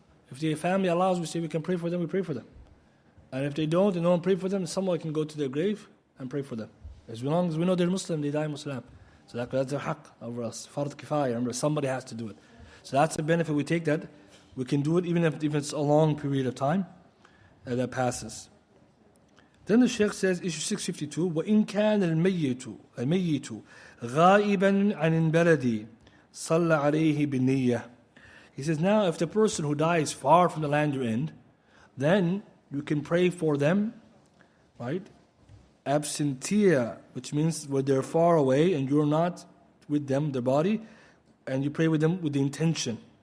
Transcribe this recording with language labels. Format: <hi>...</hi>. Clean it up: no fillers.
<en>If the family allows, we say we can pray for them, we pray for them. And if they don't, and no one pray for them, someone can go to their grave and pray for them. As long as we know they're Muslim, they die Muslim. So that's their haqq over us. Fard kifaya, remember, somebody has to do it. So that's the benefit we take, that we can do it even if it's a long period of time that passes. Then the Shaykh says, issue 652,</en> <ar>وَإِن كَانَ الْمَيِّتُ غَائِبًا عَنِ الْبَلَدِ صَلَّ عَلَيْهِ بِالنِّيَّةِ.</ar> <en>He says, now if the person who dies far from the land you're in, then you can pray for them, right? Absentia, which means where they're far away and you're not with them, their body, and you pray with them with the intention.</en>